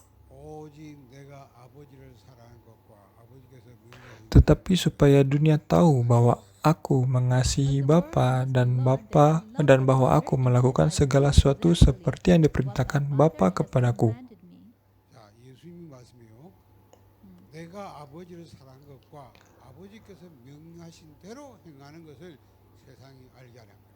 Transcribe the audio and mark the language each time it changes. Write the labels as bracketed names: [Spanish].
[Korean] 오직 내가 아버지를 사랑한 것과 아버지께서 명령하신 [Indonesian] Tetapi supaya dunia tahu bahwa aku mengasihi Bapa dan bahwa aku melakukan segala sesuatu seperti yang diperintahkan Bapa kepadaku. [English] commanded me. [Korean] 자, 예수님이 말씀해요. 내가 아버지를 사랑한 것과 아버지께서 명하신 대로 행하는 것을 세상이 알게 하라.